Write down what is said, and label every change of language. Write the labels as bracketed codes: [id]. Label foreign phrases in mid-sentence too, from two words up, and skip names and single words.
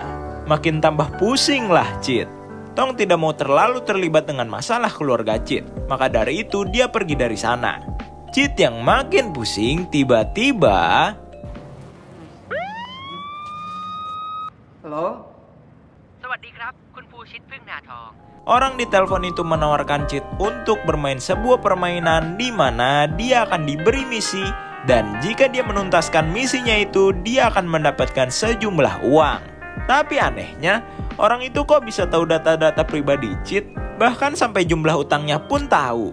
[id] Makin tambah pusing lah Chit. Tong tidak mau terlalu terlibat dengan masalah keluarga Chit. Maka dari itu dia pergi dari sana. Chit yang makin pusing tiba-tiba... Halo? [th] สวัสดีครับคุณภูชิตพึ่งนาทอง [id] Orang di telepon itu menawarkan Chit untuk bermain sebuah permainan di mana dia akan diberi misi dan jika dia menuntaskan misinya itu dia akan mendapatkan sejumlah uang. Tapi anehnya, orang itu kok bisa tahu data-data pribadi Chit, bahkan sampai jumlah utangnya pun tahu.